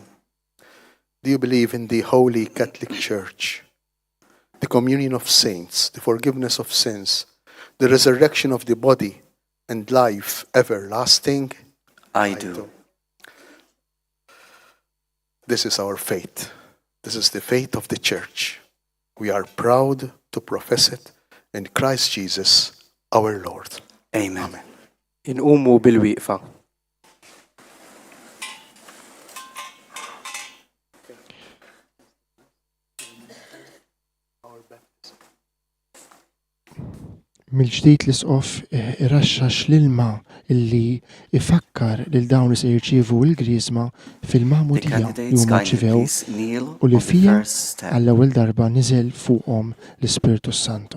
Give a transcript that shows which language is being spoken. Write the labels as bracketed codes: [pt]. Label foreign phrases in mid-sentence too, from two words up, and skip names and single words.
[en] Do you believe in the Holy Catholic Church, the communion of saints, the forgiveness of sins, the resurrection of the body, and life everlasting? I do. This is our faith. This is the faith of the Church. We are proud to profess it in Christ Jesus, our Lord. Amen. [mt] Inqumu bil-wieqfa. Mill-ġdid l-isqof irraxxax l-ilma illi ifakkar lil dawn li se jirċievu l-griżma fil-Magħmudija li huma rċivew u li fija għall-ewwel darba niżel fuqhom l-Ispirtu Santu.